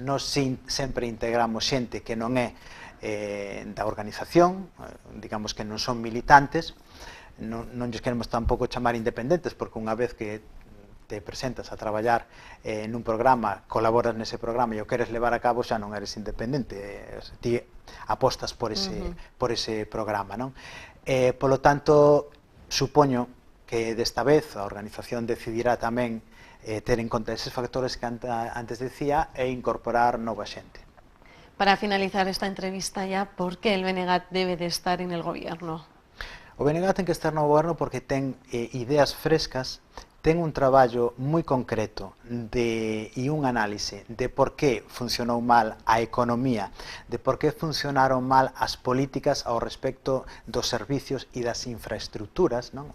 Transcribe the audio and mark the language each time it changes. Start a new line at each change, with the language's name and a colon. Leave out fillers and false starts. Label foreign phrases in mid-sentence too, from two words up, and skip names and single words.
Galician: Nos sempre integramos xente que non é da organización, digamos que non son militantes, non lles queremos tampouco chamar independentes, porque unha vez que te presentas a traballar nun programa, colaboras nese programa e o queres levar a cabo, xa non eres independente, ti apostas por ese programa, non? Polo tanto, supoño que desta vez a organización decidirá tamén ter en conta eses factores que antes decía e incorporar nova xente.
Spanish: Para finalizar esta entrevista ya, ¿por qué el BNG debe de estar en el gobierno?
Galician: O BNG ten que estar no goberno porque ten ideas frescas, ten un traballo moi concreto e un análise de por que funcionou mal a economía, de por que funcionaron mal as políticas ao respecto dos servicios e das infraestructuras, non?